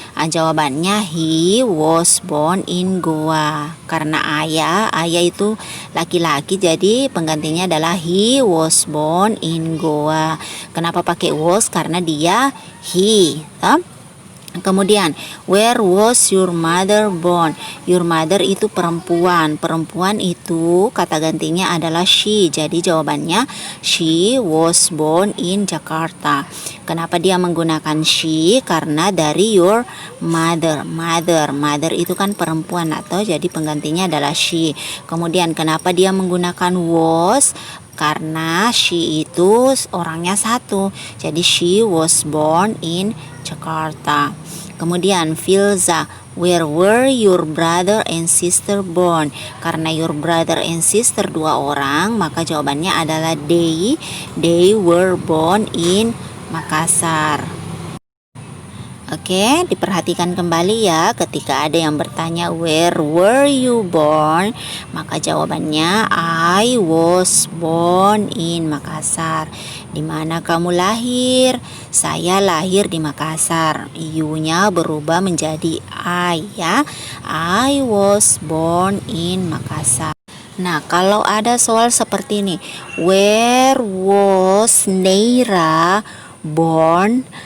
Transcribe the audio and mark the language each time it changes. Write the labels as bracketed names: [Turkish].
[Indonesian] Jawabannya [English] he was born in Goa. [Indonesian] Karena ayah itu laki-laki, jadi penggantinya adalah [English] he was born in Goa. [Indonesian] Kenapa pakai was? Karena dia he. Kemudian [English] where was your mother born? Your mother [Indonesian] itu perempuan. Perempuan itu kata gantinya adalah she. Jadi jawabannya [English] she was born in Jakarta. [Indonesian] Kenapa dia menggunakan she? Karena dari [English] your mother. [Indonesian] Mother itu kan perempuan atau jadi penggantinya adalah she. Kemudian kenapa dia menggunakan was? Karena she itu orangnya satu. Jadi [English] she was born in Jakarta. [Indonesian] Kemudian [English] Filza, where were your brother and sister born? [Indonesian] Karena [English] your brother and sister [Indonesian] dua orang, maka jawabannya adalah they. [English] They were born in Makassar. [Indonesian] Oke, diperhatikan kembali ya. Ketika ada yang bertanya [English] where were you born, [Indonesian] maka jawabannya [English] I was born in Makassar. [Indonesian] Di mana kamu lahir? Saya lahir di Makassar. You-nya berubah menjadi I ya. [English] I was born in Makassar. [Indonesian] Nah, kalau ada soal seperti ini, [English] where was Neira born?